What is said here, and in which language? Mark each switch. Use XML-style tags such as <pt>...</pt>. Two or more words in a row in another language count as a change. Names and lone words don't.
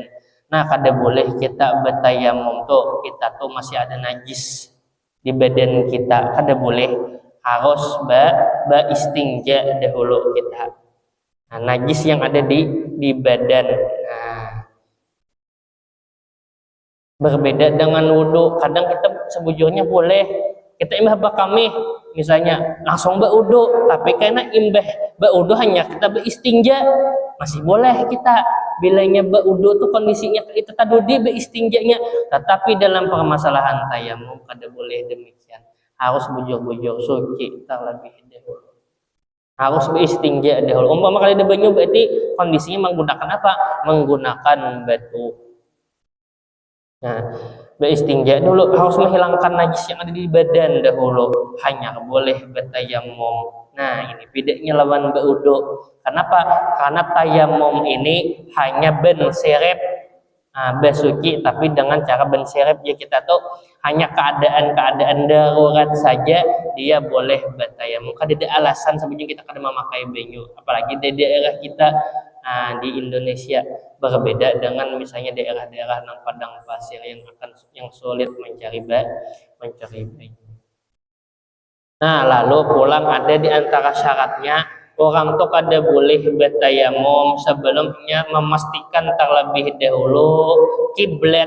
<bjn>Kada boleh kita bertayamum kita masih ada najis di badan kita, kada boleh, harus beristinja dahulu kita.</bjn> <id>Nah, najis yang ada di badan. Nah, berbeda dengan wudhu.</id> <bjn>Kadang kita sebujurnya boleh kita imbah bakami misalnya langsung berwudhu, tapi karena imbah berwudhu hanya kita beristinja masih boleh kita bilanya berwudhu tuh kondisinya itu tadi beristinjanya. Tetapi dalam permasalahan tayamum kada boleh demikian, harus bujur-bujur suci terlebih dahulu, harus beristinja dahulu. Umpama kali ada banyu berarti kondisinya menggunakan apa? Menggunakan batu.</bjn> <id>Nah, beristinja dulu, harus menghilangkan najis yang ada di badan dahulu, hanya boleh bertayamum.</id> <bjn>Nah, ini bedanya lawan berwudu.</bjn> <id>Kenapa? Karena tayamum ini hanya benserep bersuci, tapi dengan cara benserep ya kita tahu hanya keadaan-keadaan darurat saja dia boleh bertayamum.</id> <bjn>Kada ada alasan sebenarnya kita kada memakai banyu, apalagi di daerah kita di Indonesia berbeda dengan misalnya daerah-daerah yang padang pasir yang sulit mencari banyu. Nah, lalu pulang ada di antara syaratnya orang tuh kada boleh bertayamum sebelumnya memastikan terlebih dahulu kiblat.</bjn>